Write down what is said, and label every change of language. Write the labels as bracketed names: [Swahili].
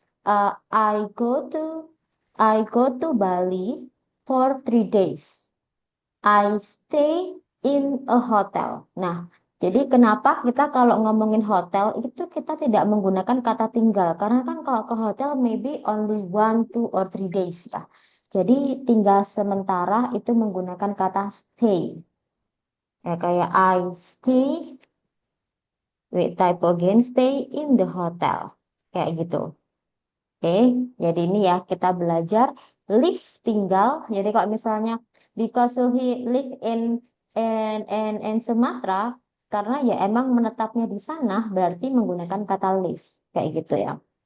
[English] Uh, I go to I go to Bali for 3 days. I stay in a hotel. [Indonesian] Nah, jadi kenapa kita kalau ngomongin hotel itu kita tidak menggunakan kata tinggal? Karena kan kalau ke hotel [English] maybe only 1, 2, or 3 days [Indonesian] ya. Jadi tinggal sementara itu menggunakan kata stay. Ya, kayak [English] I stay with type again stay in the hotel. [Indonesian] Kayak gitu. Oke, jadi ini ya kita belajar live tinggal. Jadi kalau misalnya [English] because he live in Sumatera, [Indonesian] karena ya emang menetapnya di sana, berarti menggunakan kata live kayak gitu ya.